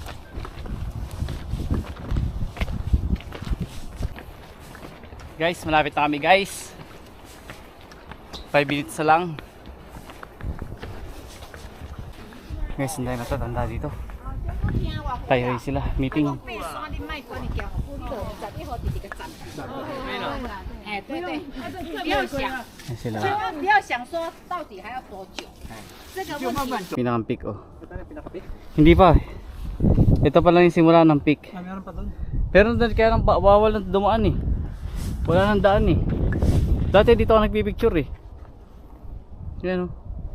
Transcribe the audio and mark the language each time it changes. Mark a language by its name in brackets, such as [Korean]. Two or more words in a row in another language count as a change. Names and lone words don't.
[Filipino] Guys, malapit na kami, guys. 5 minutes na lang. Guys, hindi na tatanda dito. Tayo sila, meeting. [Chinese] 哎，对对，不要想， [Filipino] Ayan sila. [Chinese] 千万不要想说到底还要多久，这个问题 [Filipino] Pinakang peak, oh. Ito na pinakapit. Hindi pa. Ito pa lang yung simula ng peak. Ah, meron pa doon. Pero doon kaya lang bawal na dumaan eh. Wala nang daan eh. Dati dito ako nagpipicture eh. Yan oh.